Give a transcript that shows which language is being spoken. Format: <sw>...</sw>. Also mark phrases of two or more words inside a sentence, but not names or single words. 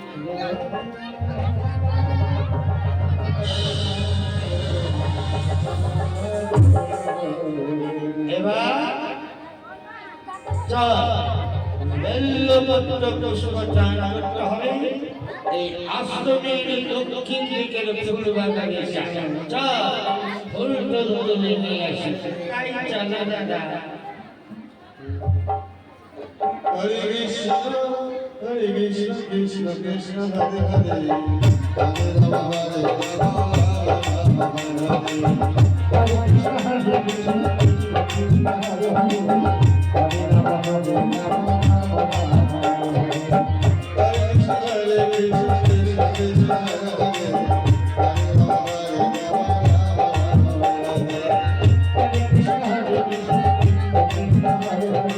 <bn>এবার চল বেল্লপত্র পুষ্প চান করতে হবে এই আশ্রমের দক্ষিণ দিকের ফুল বাগানে চল ফুল তুলে নিয়ে আসি তাই চলে দাদা</bn> <sa>Hare Krishna, Krishna Krishna, Hare Hare, Hare Rama, Hare Rama, Hare Krishna, Hare Krishna, Krishna Hare Hare, Hare Rama, Hare Rama, Hare Krishna, Hare Krishna, Krishna Krishna, Hare Hare, Hare Rama, Hare Rama, Hare Krishna, Hare Krishna, Krishna Hare Hare.</sa>